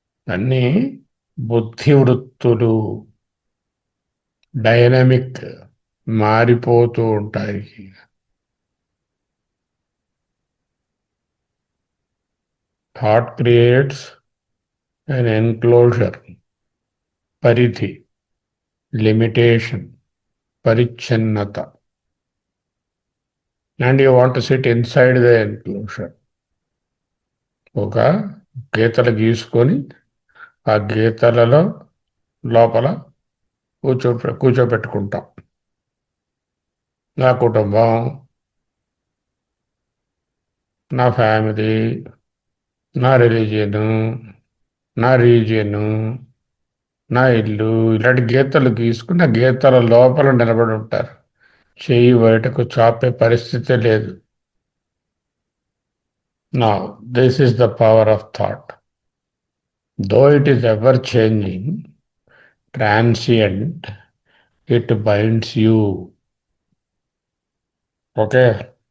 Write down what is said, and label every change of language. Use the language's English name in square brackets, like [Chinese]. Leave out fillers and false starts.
[Telugu] అన్నీ బుద్ధివృత్తులు, డైనమిక్, మారిపోతూ ఉంటాయి. [English] Thought creates an enclosure, పరిధి, limitation, పరిచ్ఛిన్నత. and you want to sit inside the enclosure. [Telugu] ఒక గీతలు గీసుకొని ఆ గీతలలో లోపల కూర్చోబెట్టుకుంటాం. నా కుటుంబం, నా ఫ్యామిలీ, నా రిలీజియను, నా రీజియను, నా ఇల్లు, ఇలాంటి గీతలు గీసుకుని ఆ గీతల లోపల నిలబడి ఉంటారు. చెయ్యి బయటకు చాపే పరిస్థితి లేదు. [English] Now, this is the power of thought. Though it is ever changing, transient, it binds you. Okay?